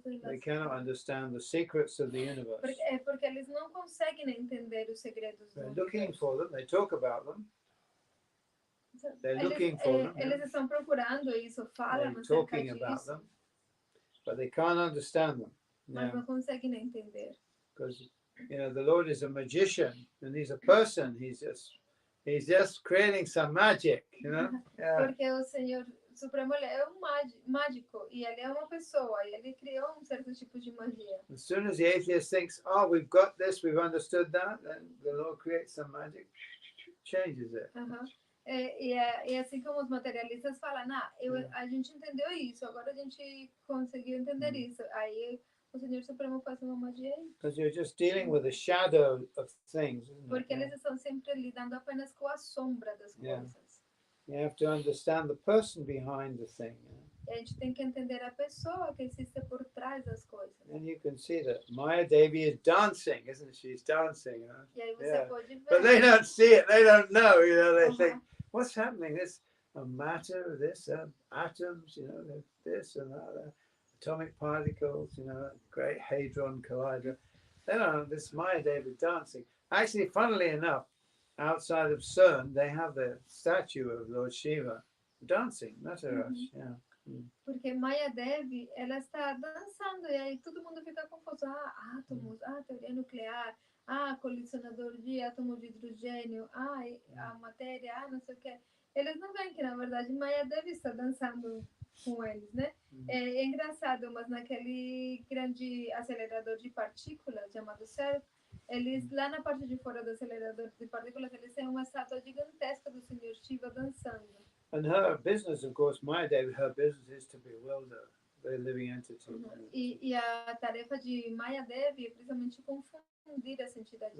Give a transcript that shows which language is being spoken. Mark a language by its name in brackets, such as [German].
[English] They cannot understand the secrets of the universe. [Portuguese] Porque eles não conseguem entender os segredos do universo. [English] They're looking for them. They talk about them. They're looking for them. [Portuguese] Eles estão procurando isso, falam [English] acerca talking about them, but they can't understand them. [Portuguese] Mas não conseguem entender. [English] Because the Lord is a magician and he's a person. He's just creating some magic, Yeah. [Portuguese] Porque o Senhor Supremo é mágico e ele é uma pessoa e ele criou certo tipo de magia. [English] As soon as the atheist thinks, "Oh, we've got this, we've understood that," then the Lord creates some magic, changes it. [Portuguese] E assim como os materialistas falam, a gente entendeu isso, agora a gente conseguiu entender isso. Aí o Senhor Supremo faz uma magia aí. [English] Because you're just dealing with the shadow of things, isn't it? [Portuguese] Porque eles estão sempre lidando apenas com a sombra das coisas. [English] You have to understand the person behind the thing. [Portuguese] E a gente tem que entender a pessoa que existe por trás das coisas. [English] And you can see that Maya Devi is dancing, isn't she? She's dancing. [Portuguese] E aí você pode ver. [English] But they don't see it. They don't know. They think, what's happening? This a matter. This atoms. This and that. Atomic particles. Great hadron collider. They don't know. This Maya Devi dancing. Actually, funnily enough, outside of CERN, they have the statue of Lord Shiva dancing, Maharaj. [Portuguese] Porque Maya Devi, ela está dançando e aí todo mundo fica confuso. Átomos, teoria nuclear, colisionador de átomo de hidrogênio, a matéria, não sei o que. Eles não veem que, na verdade, Maya Devi está dançando com eles, né? É engraçado, mas naquele grande acelerador de partículas chamado CERN, eles, lá na parte de fora do acelerador de partículas, eles têm uma estátua gigantesca do Senhor Shiva dançando. [English] And her business, of course, Maya Devi, her business is to bewilder the living entity. [Portuguese] E a tarefa de Maya Devi é precisamente confundir essa entidade.